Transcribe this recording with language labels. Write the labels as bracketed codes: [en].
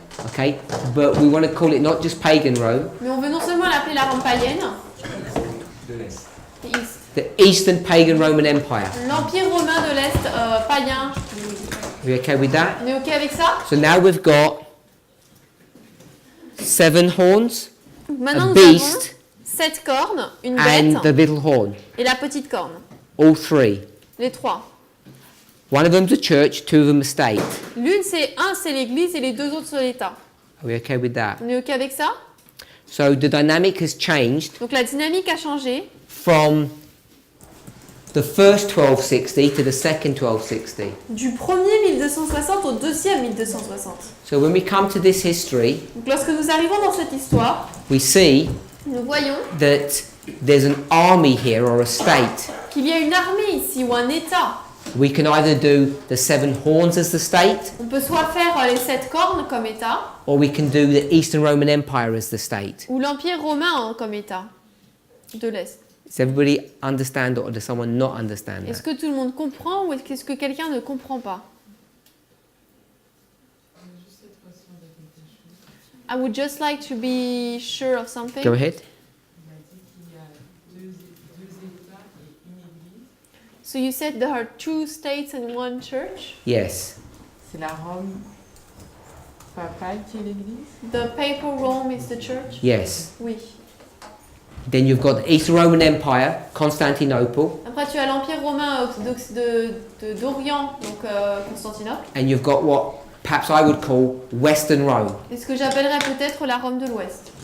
[en] Okay, but we want to call it not just pagan Rome, [fr] Mais on veut non seulement l'appeler la Rome païenne, De l'Est. [en] the East. the Eastern pagan Roman Empire. [fr] L'Empire romain de l'Est païen. [en] Are we okay with that? [fr] On est ok avec ça? [en] So now we've got 7 horns, [fr] Maintenant [en] a [fr] nous avons [en] beast, [fr] 7 cornes, une [en] and the [fr] bête [en] little horn. [fr] et la petite corne. [en] All 3. [fr] Les 3. [en] One of them's a church, 2 of them a state. [fr] L'une c'est l'église et les 2 autres c'est l'État. [en] Are we okay with that? [fr] On est ok avec ça? [en] So the dynamic has changed [fr] Donc la dynamique a changé [en] from the first 1260 to the second 1260. [fr] du premier 1260 au deuxième 1260. [en] So when we come to this history, [fr] Donc lorsque nous arrivons dans cette histoire, [en] we see [fr] nous voyons [en] that there's an army here or a state. [fr] qu'il y a une armée ici ou un État. [en] We can either do the 7 horns as the state, [fr] On peut soit faire les 7 cornes comme État [en] or we can do the Eastern Roman Empire as the state. [fr] ou l'Empire romain comme État de l'Est. [en] Does everybody understand or does someone not understand [fr] Est-ce [en] that? [fr] que tout le monde comprend ou est-ce que quelqu'un ne comprend pas? [en] I would just like to be sure of something. Go ahead. [fr] Il a dit qu'il y a deux États et une Église. [en] So you said there are 2 states and 1 church. Yes. [fr] C'est la Rome papale qui est l'Église. [en] The papal Rome is the church. Yes. [fr] Oui. [en] Then you've got the Eastern Roman Empire, Constantinople, [fr] Après tu as l'Empire romain orthodoxe d'Orient, donc Constantinople. [en] and you've got what perhaps I would call Western Rome, [fr] Et ce que j'appellerais peut-être la Rome de l'Ouest.